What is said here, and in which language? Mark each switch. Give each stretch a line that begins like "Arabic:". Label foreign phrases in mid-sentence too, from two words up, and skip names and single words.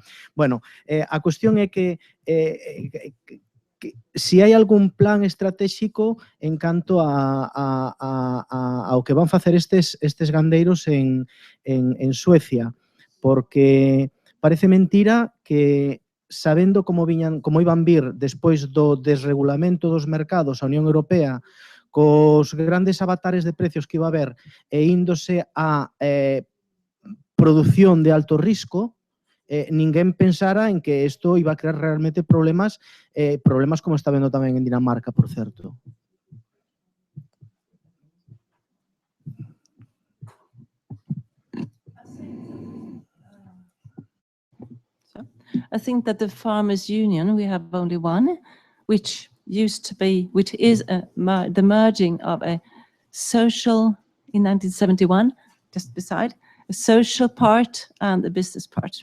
Galician: Bueno, a cuestión é que si hai algún plan estratégico en canto ao que van facer estes gandeiros en Suecia, porque parece mentira que, sabendo como iban vir despois do desregulamento dos mercados a Unión Europea, cos grandes avatares de precios que iba a haber e índose a produción de alto risco, ninguén pensara en que isto iba a crear realmente problemas como está vendo tamén en Dinamarca, por certo.
English: I think that the Farmers Union, we have only one, which is the merging of a social, in 1971, just beside, a social part and a business part.